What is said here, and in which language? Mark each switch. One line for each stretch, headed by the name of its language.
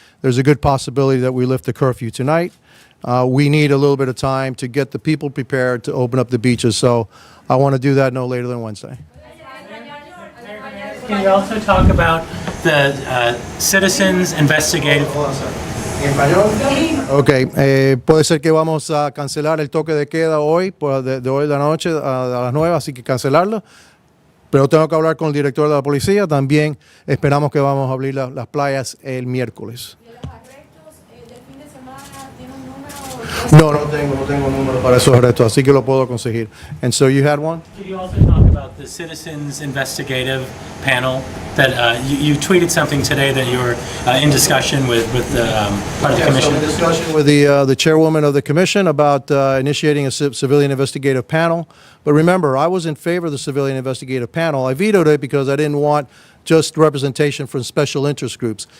English: There's a good possibility that we lift the curfew tonight. We need a little bit of time to get the people prepared to open up the beaches, so I want to do that no later than Wednesday. Can you also talk about the citizens investigative?
Spanish: Ok, puede ser que vamos a cancelar el toque de queda hoy, de hoy de la noche a las 9, así que cancelarlo. Pero tengo que hablar con el director de la policía. También esperamos que vamos a abrir las playas el miércoles. ¿Y los arrestos del fin de semana tiene un número? No tengo número para esos arrestos, así que lo puedo conseguir.
English: And so you had one? Could you also talk about the citizens investigative panel that you tweeted something today that you were in discussion with the part of the commission? So in discussion with the chairwoman of the commission about initiating a civilian investigative panel. But remember, I was in favor of the civilian investigative panel. I vetoed it because I didn't want just representation from special interest groups.